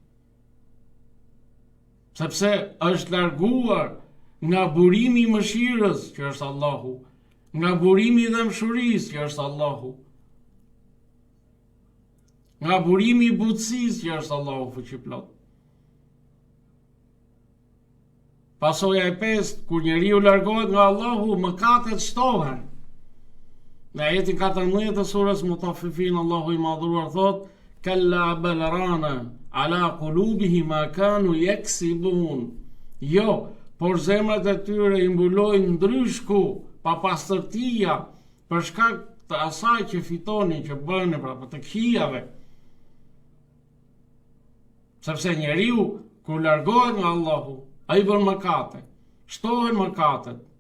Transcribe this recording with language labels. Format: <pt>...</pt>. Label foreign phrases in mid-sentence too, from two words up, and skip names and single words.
<sq>Sepse është larguar nga burimi i mëshirës, që është Allahu, nga burimi i dëmshurisë, që është Allahu, nga burimi i butësisë, që është Allahu fuqiplot. Pasoja e 5, kur njeriu largohet nga Allahu, mëkatet shtohen. Në ajetin 14 të surës Mutaffifin, Allahu i madhruar thot:</sq> <ar>"كلا بل ران على قلوبهم ما كانوا يكسبون."</ar> <sq>Jo, por zemrat e tyre i mbulojnë ndryshku, pa pastërtia, për shkak të asaj që fitonin, që bënë, pra për të këqijave. Sepse njeriu kur largohet nga Allahu, ai bën mëkate, shtohen mëkatet.</sq>